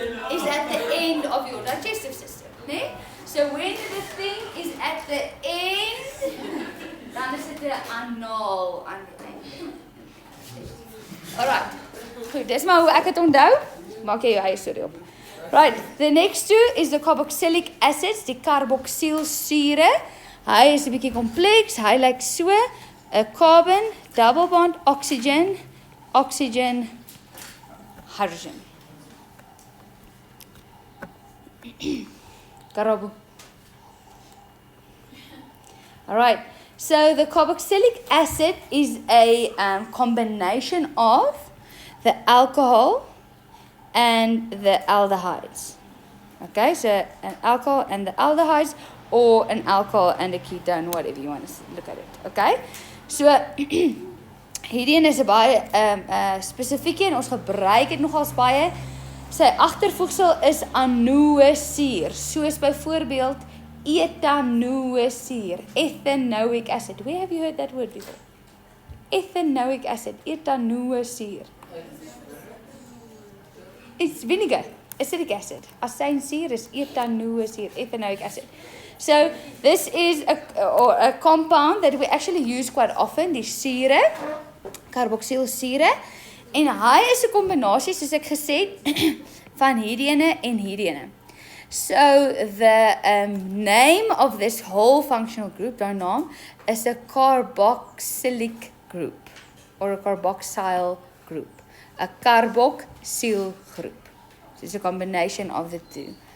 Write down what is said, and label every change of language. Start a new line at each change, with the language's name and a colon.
English: Is at the end of your digestive system.
Afrikaans: Nee?
English: So when the thing is at the end,
Afrikaans: dan is dit 'n anaal aan die einde.
English: Alright.
Afrikaans: Goed, dis maar hoe ek dit onthou. Maak jy jou eie storie op.
English: Right, the next two is the carboxylic acids, die carboxylsure.
Afrikaans: Hy is 'n bietjie kompleks. Hy lyk so: 'n carbon, double bond, oxygen, oxygen, hydrogen. Karabo.
English: Alright, so the carboxylic acid is a combination of the alcohol and the aldehydes. Okay, so an alcohol and the aldehydes, or an alcohol and a ketone, whatever you want to look at it.
Afrikaans: Okay, so hierdie is 'n baie spesifiek en ons gebruik dit nogals baie. Sy agtervoegsel is anoesuur, soos byvoorbeeld etanoesuur, ethanoic acid.
English: Where have you heard that word before? Ethanoic acid, etanoesuur. It's vinegar, acetic acid.
Afrikaans: Asynsuur is etanoesuur,
English: ethanoic acid. So this is a compound that we actually use quite often, die sure, carboxylsure.
Afrikaans: En hy is 'n kombinasie, soos ek gesê het, van hierdie ene en hierdie ene.
English: So the name of this whole functional group, our name, is a carboxylic group or a carboxyl group. A carboxyl group. So it's a combination of the two.